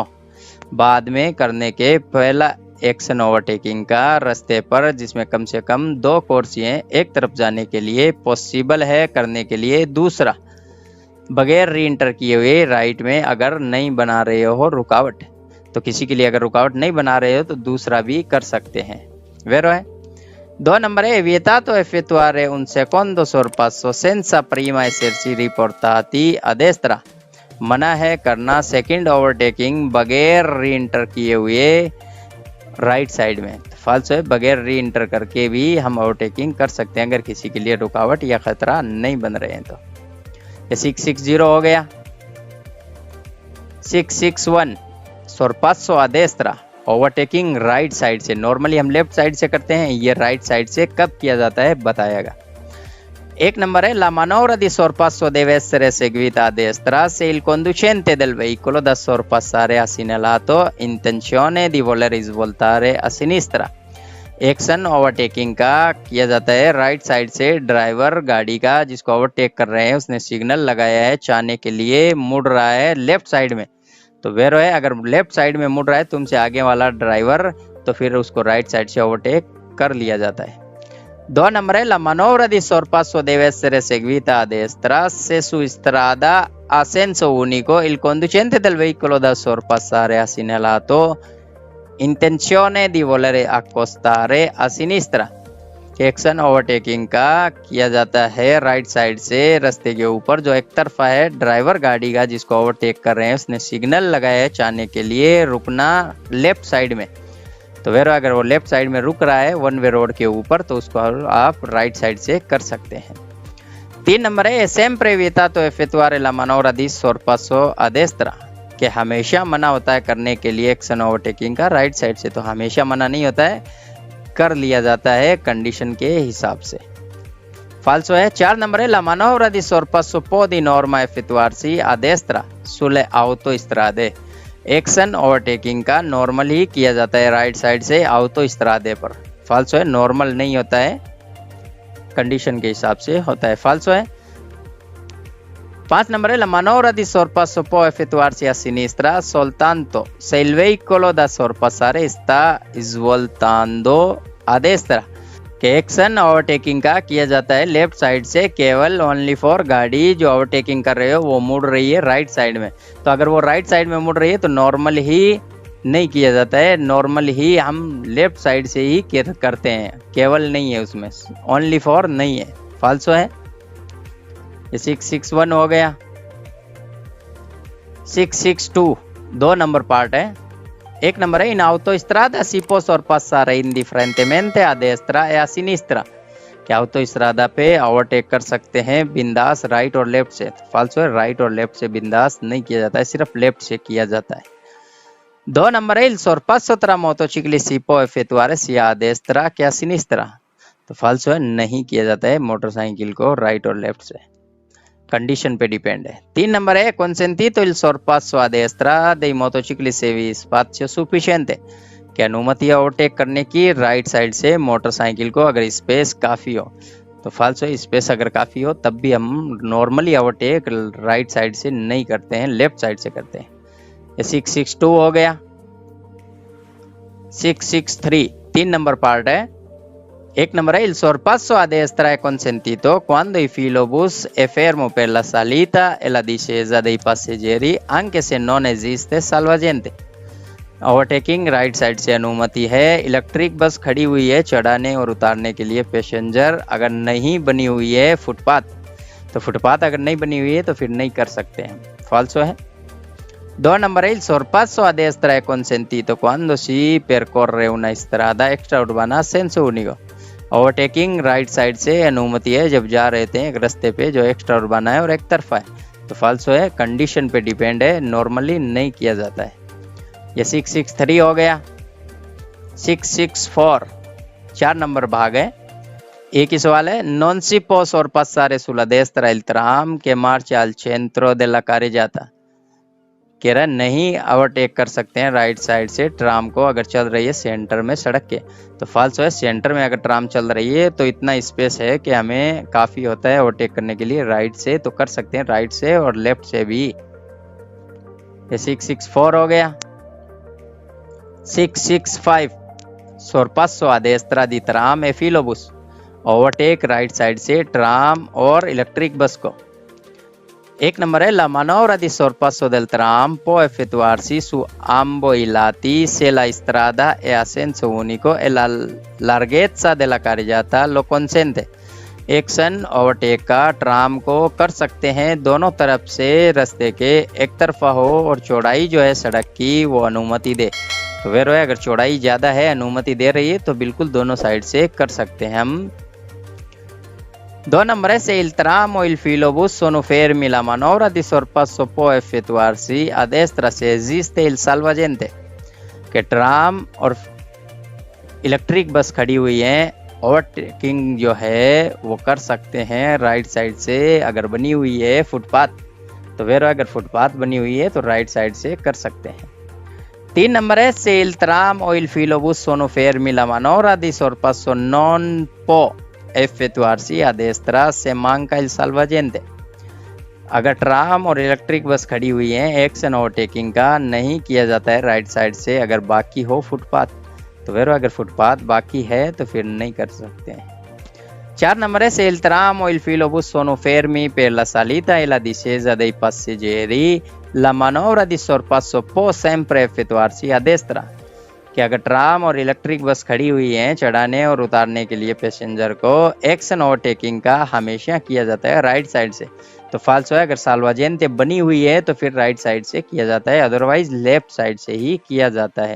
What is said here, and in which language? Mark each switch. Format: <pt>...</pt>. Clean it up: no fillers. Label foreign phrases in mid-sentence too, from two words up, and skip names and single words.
<hi>बाद में करने के पहला</hi> <en>action overtaking</en> <hi>का रास्ते पर जिसमें कम से कम 2 कोर्सियां एक तरफ जाने के लिए पॉसिबल है करने के लिए दूसरा बगैर</hi> <en>re enter</en> <hi>किए हुए राइट में अगर नहीं बना रहे हो रुकावट, तो किसी के लिए अगर रुकावट नहीं बना रहे हो तो दूसरा भी कर सकते हैं। वेरो है। 2 नंबर है</hi> <it>vietato effettuare un secondo sorpasso senza prima essersi riportati a destra,</it> <hi>मना है करना</hi> <en>second overtaking</en> <hi>बगैर</hi> <en>re enter</en> <hi>किए हुए</hi> <en>right side</en> <hi>में। फाल्सो है, बगैर</hi> <en>re enter</en> <hi>करके भी हम ओवरटेकिंग कर सकते हैं अगर किसी के लिए रुकावट या खतरा नहीं बन रहे हैं तो। ये 660 हो गया। 661</hi> <it>sorpasso a destra,</it> <en>overtaking right side</en> <hi>से। नॉर्मली हम</hi> <en>left side</en> <hi>से करते हैं, ये</hi> <en>right side</en> <hi>से कब किया जाता है बताएगा। 1 नंबर है</hi> <it>la manovra di sorpasso deve essere eseguita a destra se il conducente del veicolo da sorpassare ha segnalato intenzione di voler svoltare a sinistra।</it> <en>action overtaking</en> <hi>का किया जाता है</hi> <en>right side</en> <hi>से। ड्राइवर गाड़ी का जिसको ओवरटेक कर रहे हैं उसने सिग्नल लगाया है चाहने के लिए मुड़ रहा है</hi> <en>left side</en> <hi>में। तो वेरो है, अगर</hi> <en>left side</en> <hi>में मुड़ रहा है तुमसे आगे वाला ड्राइवर तो फिर उसको</hi> <en>right side</en> <hi>से ओवरटेक कर लिया जाता है।</hi> <it>2 number è la manovra di sorpasso deve essere seguita a destra se su strada a senso unico il conducente del veicolo da sorpassare ha segnalato intenzione di voler accostare a sinistra।</it> <hi>कि</hi> <en>action overtaking</en> <hi>का किया जाता है</hi> <en>right side</en> <hi>से रास्ते के ऊपर जो एक तरफा है। ड्राइवर गाड़ी का जिसको ओवरटेक कर रहे हैं उसने सिग्नल लगाया है चाहने के लिए रुकना</hi> <en>left side</en> <hi>में। तो वेरो अगर वो</hi> <en>left side</en> <hi>में रुक रहा है</hi> <en>one way road</en> <hi>के ऊपर तो उसको आप</hi> <en>right side</en> <hi>से कर सकते हैं। 3 नंबर है</hi> <it>sempre evitato effettuare la manovra di sorpasso a destra</it> <hi>कि हमेशा मना होता है करने के लिए</hi> <en>action overtaking</en> <hi>का</hi> <en>right side</en> <hi>से, तो हमेशा मना नहीं होता है, कर लिया जाता है कंडीशन के हिसाब से। फाल्सो है 4 नंबर है</hi> <it>la manovra di sorpasso può di norma effettuarsi a destra sulle autostrade।</it> <en>action overtaking</en> <hi>का नॉर्मल ही किया जाता है</hi> <en>right side</en> <hi>से ऑटोस्ट्रादे पर। फाल्सो है नॉर्मल नहीं होता है, कंडीशन के हिसाब से होता है। फाल्सो है 5 नंबर है</hi> <it>la manovra di sorpasso può effettuarsi a sinistra soltanto se il veicolo da sorpassare sta svoltando a destra</it> <hi>कि</hi> <en>action overtaking</en> <hi>का किया जाता है</hi> <en>left side</en> <hi>से केवल</hi> <en>only for</en> <hi>गाड़ी जो ओवरटेकिंग कर रहे हो वो मुड़ रही है</hi> <en>right side</en> <hi>में। तो अगर वो</hi> <en>right side</en> <hi>में मुड़ रही है तो नॉर्मल ही नहीं किया जाता है, नॉर्मल ही हम</hi> <en>left side</en> <hi>से ही करते हैं, केवल नहीं है उसमें,</hi> <en>only for</en> <hi>नहीं है। फाल्सो है। ये 661 हो गया। 662 2 नंबर पार्ट है। 1 नंबर है</hi> <it>in autostrada si può sorpassare indifferentemente a destra e a sinistra</it> <hi>कि ऑटोस्ट्रादा पे ओवरटेक कर सकते हैं बिंदास राइट और लेफ्ट से। फाल्सो है राइट और लेफ्ट से बिंदास नहीं किया जाता है, सिर्फ लेफ्ट से किया जाता है। 2 नंबर है</hi> <it>il sorpasso tra motocicli si può effettuare sia a destra che a sinistra</it> <hi>तो फाल्सो है नहीं किया जाता है मोटरसाइकिल को राइट और लेफ्ट से, कंडीशन पे डिपेंड है। 3 नंबर है</hi> <it>consentito il sorpasso a destra dei motocicli se vi spazio sufficiente</it> <hi>कि अनुमति है ओवरटेक करने की</hi> <en>right side</en> <hi>से मोटरसाइकिल को अगर स्पेस काफ़ी हो। तो फाल्सो स्पेस अगर काफ़ी हो तब भी हम नॉर्मली ओवरटेक</hi> <en>right side</en> <hi>से नहीं करते हैं,</hi> <en>left side</en> <hi>से करते हैं। ये 662 हो गया। 663 3 नंबर पार्ट है।</hi> <it>1 नंबर è il sorpasso a destra è consentito quando il filobus è fermo per la salita e la discesa dei passeggeri anche se non esiste salvagente।</it> <hi>ओवरटेकिंग</hi> <en>right side</en> <hi>से अनुमति है, इलेक्ट्रिक बस खड़ी हुई है चढ़ाने और उतारने के लिए पैसेंजर अगर नहीं बनी हुई है फुटपाथ, तो फुटपाथ अगर नहीं बनी हुई है तो फिर नहीं कर सकते हैं। फाल्सो है।</hi> <it>2 नंबर è il sorpasso a destra è consentito quando si percorre una strada extraurbana a senso unico।</it> <hi>ओवरटेकिंग</hi> <en>right side</en> <hi>से अनुमति है जब जा रहे थे एक रास्ते पे जो एक्स्ट्रा उर्बाना है और एक तरफा है। तो फाल्सो है कंडीशन पे डिपेंड है, नॉर्मली नहीं किया जाता है। ये 663 हो गया। 664 4 नंबर भाग है। एक ही सवाल है</hi> <it>non si può sorpassare sulla destra il tram che marcia al centro della carreggiata</it> <hi>कह रहा है नहीं ओवरटेक कर सकते हैं</hi> <en>right side</en> <hi>से ट्राम को अगर चल रही है सेंटर में सड़क के। तो फाल्सो है सेंटर में अगर ट्राम चल रही है तो इतना स्पेस है कि हमें काफ़ी होता है ओवरटेक करने के लिए राइट से, तो कर सकते हैं राइट से और लेफ्ट से भी। ये 664 हो गया। 665</hi> <it>sorpasso a destra di tram e filobus</it> <hi>ओवरटेक</hi> <en>right side</en> <hi>से ट्राम और इलेक्ट्रिक बस को। 1 नंबर है</hi> <it>la manovra di sorpasso del tram può effettuarsi su ambo i lati se la strada è a senso unico e la larghezza della carreggiata lo consente।</it> <hi>एक्शन ओवरटेक का ट्राम को कर सकते हैं दोनों तरफ से रास्ते के, एक तरफा हो और चौड़ाई जो है सड़क की वो अनुमति दे। तो वेरो है अगर चौड़ाई ज़्यादा है अनुमति दे रही है तो बिल्कुल दोनों साइड से कर सकते हैं हम। 2 नंबर है</hi> <it>se il tram o il filobus sono fermi la manovra di sorpasso può effettuarsi a destra se esiste il salvagente</it> <hi>कि ट्राम और इलेक्ट्रिक बस खड़ी हुई है ओवरटेकिंग जो है वो कर सकते हैं</hi> <en>right side</en> <hi>से अगर बनी हुई है फुटपाथ। तो वेरो अगर फुटपाथ बनी हुई है तो</hi> <en>right side</en> <hi>से कर सकते हैं। 3 नंबर है</hi> <it>se il tram o il filobus sono fermi la manovra di sorpasso non può effettuarsi a destra se manca il salvagente।</it> <hi>अगर ट्राम और इलेक्ट्रिक बस खड़ी हुई है</hi> <en>action overtaking</en> <hi>का नहीं किया जाता है</hi> <en>right side</en> <hi>से अगर बाकी हो फुटपाथ। तो वेरो अगर फुटपाथ बाकी है तो फिर नहीं कर सकते हैं।</hi> <it>4 nummer è se il tram o il filo sono fermi per la salita e la discesa dei passeggeri, la manovra di sorpasso può sempre effettuarsi a destra।</it> <hi>कि अगर ट्राम और इलेक्ट्रिक बस खड़ी हुई हैं चढ़ाने और उतारने के लिए पैसेंजर को,</hi> <en>action overtaking</en> <hi>का हमेशा किया जाता है</hi> <en>right side</en> <hi>से। तो फाल्सो है, अगर साल्वाजेंते बनी हुई है तो फिर</hi> <en>right side</en> <hi>से किया जाता है, अदरवाइज</hi> <en>left side</en> <hi>से ही किया जाता है।</hi>